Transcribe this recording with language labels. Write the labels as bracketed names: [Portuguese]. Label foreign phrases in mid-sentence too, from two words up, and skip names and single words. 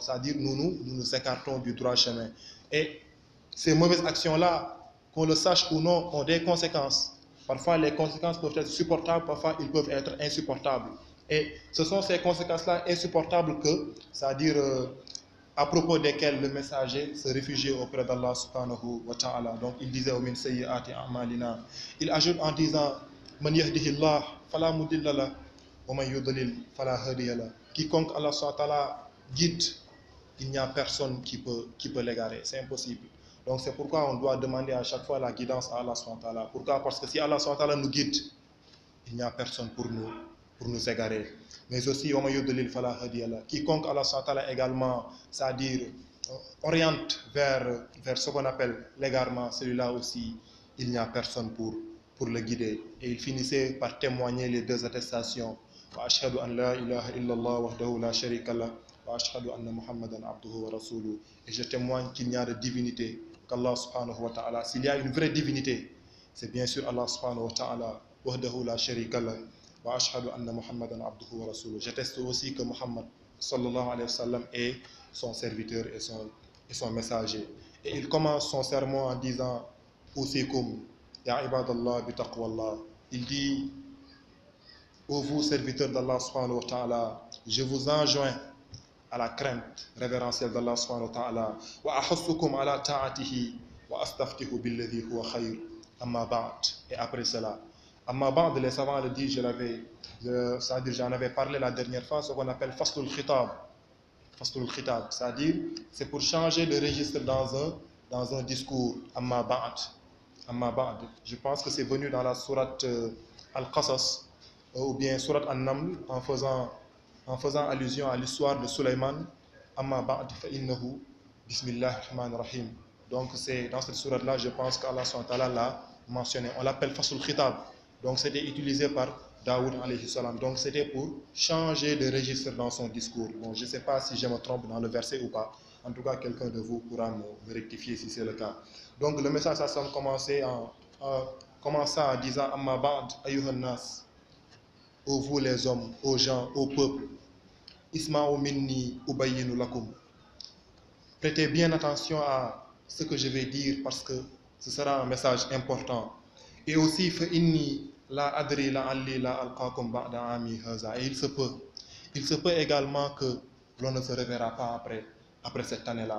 [French] C'est-à-dire, nous écartons du droit chemin. Et ces mauvaises actions-là, qu'on le sache ou non, ont des conséquences. Parfois, les conséquences peuvent être supportables, parfois, ils peuvent être insupportables. Et ce sont ces conséquences-là insupportables que, c'est-à-dire, à propos desquelles le messager se réfugiait auprès d' [Arabic] الله سبحانه وتعالى. [French] Donc, il disait au [Arabic] من سيئات أعمالنا. [French] Il ajoute en disant, [Arabic] من يهده الله فلا مضل له ومن يضلل فلا هادي له. [French] Quiconque [Arabic] الله سبحانه وتعالى [French] guide, il n'y a personne qui peut l'égarer. C'est impossible. Donc, c'est pourquoi on doit demander à chaque fois la guidance à [Arabic] الله سبحانه وتعالى. [French] Pourquoi? Parce que si [Arabic] الله سبحانه وتعالى [French] nous guide, il n'y a personne pour nous égarer. Mais aussi, quiconque [Arabic] الله سبحانه وتعالى [French] également, c'est-à-dire oriente vers ce qu'on appelle l'égarement, celui-là aussi, il n'y a personne pour le guider. Et il finissait par témoigner les deux attestations. [Arabic] وأشهد أن لا إله إلا الله وحده لا شريك له وأشهد أن محمدا عبده ورسوله. [French] Et je témoigne qu'il n'y a de divinité qu' [Arabic] الله سبحانه وتعالى. [French] S'il y a une vraie divinité, c'est bien sûr [Arabic] الله سبحانه وتعالى. وحده لا شريك له. وأشهد أن محمدا عبده ورسوله. [French] J'atteste aussi que Muhammad [Arabic] صلى الله عليه وسلم [French] est son serviteur et son messager. Et il commence son sermon en disant [Arabic] أوصيكم يا عباد الله بتقوى الله. [French] Il dit ô vous serviteurs d' [Arabic] الله سبحانه وتعالى, [French] je vous enjoins à la crainte révérentielle d' [Arabic] الله سبحانه وتعالى. وأحثكم على طاعته وأستفتح بالذي هو خير. أما بعد. [French] Et après cela, [Arabic] أما بعد, [French] les savants le disent, c'est-à-dire j'en avais parlé la dernière fois, ce qu'on appelle [Arabic] فصل الخطاب. فصل الخطاب, [French] c'est-à-dire c'est pour changer de registre dans un discours. [Arabic] أما بعد أما بعد. [French] Je pense que c'est venu dans la sourate Al-Qasas ou bien sourate An-Naml en faisant allusion à l'histoire de Sulaiman. [Arabic] أما بعد فإنه بسم الله الرحمن الرحيم. [French] Donc c'est dans cette sourate-là, je pense qu'Allah SWT l'a mentionné. On l'appelle [Arabic] فصل الخطاب. [French] Donc c'était utilisé par Daoud [Arabic] عليه السلام. [French] Donc c'était pour changer de registre dans son discours. Bon, je ne sais pas si je me trompe dans le verset ou pas. En tout cas, quelqu'un de vous pourra me rectifier si c'est le cas. Donc le message a commencé en disant [Arabic] أما بعد أيها الناس, [French] ô vous les hommes, aux gens, au peuple, [Arabic] اسمعوا مني أبين لكم. [French] Prêtez bien attention à ce que je vais dire parce que ce sera un message important. Et aussi, [Arabic] فإني لا أدري لا لعلي لا ألقاكم بعد عامي هذا. [French] Et il se peut également que l'on ne se reverra pas après cette année-là.